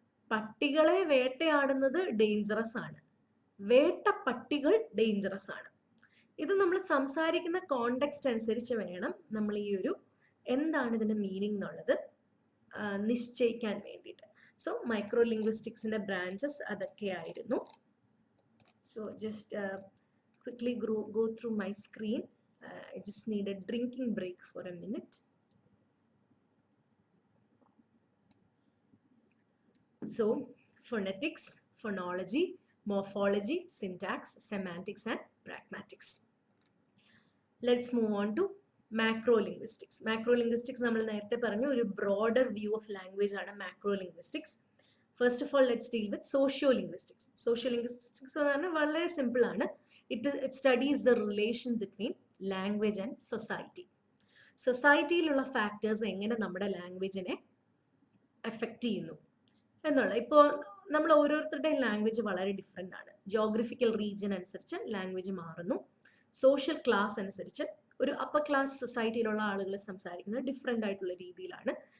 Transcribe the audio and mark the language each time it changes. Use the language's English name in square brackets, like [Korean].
[Malayalam] പട്ടികളെ വേട്ടയാടുന്നത് ഡേഞ്ചറസ് ആണ്, വേട്ടപ്പട്ടികൾ ഡേഞ്ചറസ് ആണ്. ഇത് നമ്മൾ സംസാരിക്കുന്ന കോണ്ടെക്സ്റ്റ് അനുസരിച്ച് വേണം നമ്മൾ ഈ ഒരു എന്താണ് ഇതിന്റെ മീനിങ് എന്നുള്ളത് നിശ്ചയിക്കാൻ വേണ്ടിയിട്ട്. So micro ലിംഗ്വിസ്റ്റിക്സിന്റെ branches അതൊക്കെയായിരുന്നു. [English] So just quickly go through my screen. I just need a drinking break for a minute. So phonetics, phonology, morphology, syntax, semantics and pragmatics. Let's move on to macro linguistics. Macro linguistics [Malayalam] നമ്മൾ നേരത്തെ പറഞ്ഞു ഒരു [English] broader view of language [Malayalam] ആണ് [English] macro linguistics. First of all, let's deal with sociolinguistics. [Malayalam] Sociolinguistics എന്ന് പറഞ്ഞാൽ വളരെ simple ആണ്. [English] It studies the relation between language and society. [Malayalam] സൊസൈറ്റിയിലുള്ള factors എങ്ങനെ നമ്മുടെ ലാംഗ്വേജിനെ എഫക്റ്റ് ചെയ്യുന്നു എന്നുള്ള. ഇപ്പോൾ നമ്മൾ ഓരോരുത്തരുടെയും ലാംഗ്വേജ് വളരെ ഡിഫറെൻ്റ് ആണ്. ജിയോഗ്രഫിക്കൽ റീജിയൻ അനുസരിച്ച് ലാംഗ്വേജ് മാറുന്നു. സോഷ്യൽ ക്ലാസ് അനുസരിച്ച് ഒരു അപ്പർ ക്ലാസ് സൊസൈറ്റിയിലുള്ള ആളുകൾ സംസാരിക്കുന്നത് ഡിഫറെൻ്റ് ആയിട്ടുള്ള രീതിയിലാണ്.